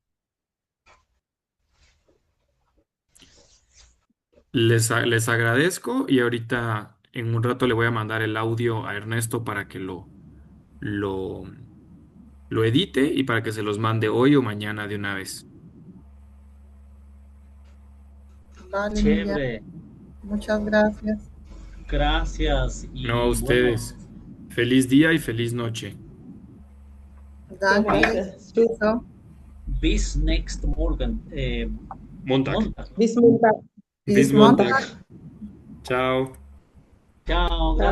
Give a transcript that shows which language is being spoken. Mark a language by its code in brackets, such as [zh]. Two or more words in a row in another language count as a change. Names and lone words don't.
[es] Les agradezco y ahorita en un rato le voy a mandar el audio a Ernesto para que lo, lo edite y para que se los mande hoy o mañana de una vez. Vale, Miguel. Chévere. Muchas gracias. Gracias. No, a Y bueno, ustedes. Feliz día y feliz noche. Danke. Gracias. So, [de] bis next morgen. Montag. Montag. Bis Montag. bis Bis Montag. Montag. [es] Chao. Chao, Chao. gracias.